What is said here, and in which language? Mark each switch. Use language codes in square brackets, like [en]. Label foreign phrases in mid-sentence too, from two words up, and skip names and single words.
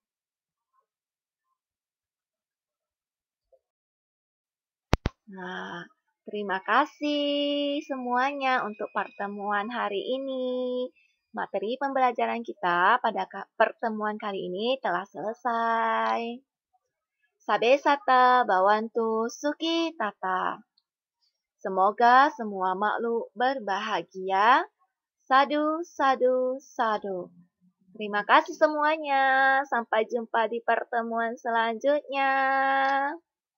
[id] Nah, terima kasih semuanya untuk pertemuan hari ini. Materi pembelajaran kita pada pertemuan kali ini telah selesai. [pi] Sabe sata bawantu suki tata. [id] Semoga semua makhluk berbahagia. [pi] Sadu, sadu, sadu. [id] Terima kasih semuanya. Sampai jumpa di pertemuan selanjutnya.